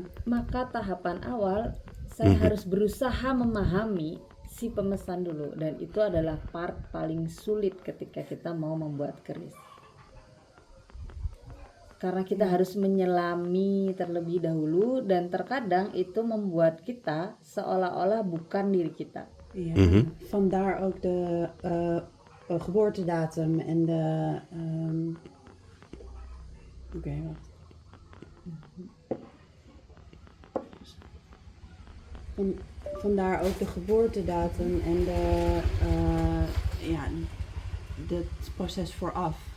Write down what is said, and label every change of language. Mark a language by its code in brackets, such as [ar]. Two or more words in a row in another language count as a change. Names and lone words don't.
[id] Maka tahapan awal saya harus berusaha memahami si pemesan dulu, dan itu adalah part paling sulit ketika kita mau membuat keris. Karena kita harus menyelami terlebih dahulu, dan terkadang itu membuat kita seolah-olah bukan diri kita. [nl] Ja. Vandaar ook de geboortedatum en de. Oké, wacht. Vandaar ook de geboortedatum en het proces vooraf.